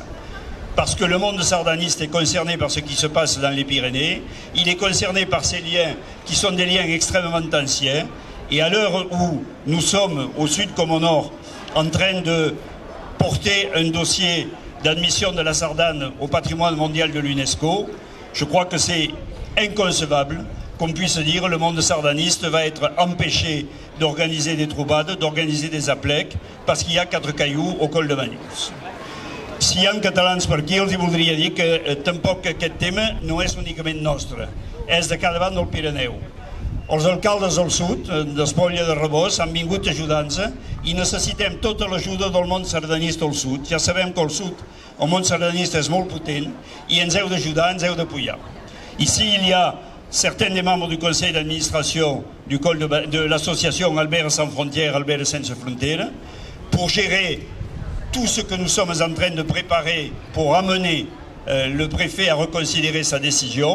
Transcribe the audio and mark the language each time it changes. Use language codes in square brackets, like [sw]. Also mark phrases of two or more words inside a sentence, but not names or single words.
[fr] Parce que le monde sardaniste est concerné par ce qui se passe dans les Pyrénées, il est concerné par ces liens qui sont des liens extrêmement anciens, et à l'heure où nous sommes, au sud comme au nord, en train de porter un dossier d'admission de la Sardane au patrimoine mondial de l'UNESCO, je crois que c'est inconcevable qu'on puisse dire le monde sardaniste va être empêché d'organiser des troubades, d'organiser des aplecs, parce qu'il y a 4 cailloux au col de Bagnols. [ca] Si hi ha catalans per aquí, els voldria dir que tampoc aquest tema no és únicament nostre, és de cada banda del Pirineu. Els alcaldes del sud, d'Espolla de Rebós, han vingut ajudant-nos i necessitem tota l'ajuda del món sardanista al sud. Ja sabem que al sud el món sardanista és molt potent i ens heu d'ajudar, ens heu d'apoyar. [fr] Ici, il y a certains des membres du conseil d'administration de l'association Albert Sans Frontières, Albert Sans Frontières, pour gérer tout ce que nous sommes en train de préparer pour amener le préfet a reconsidéré sa décision.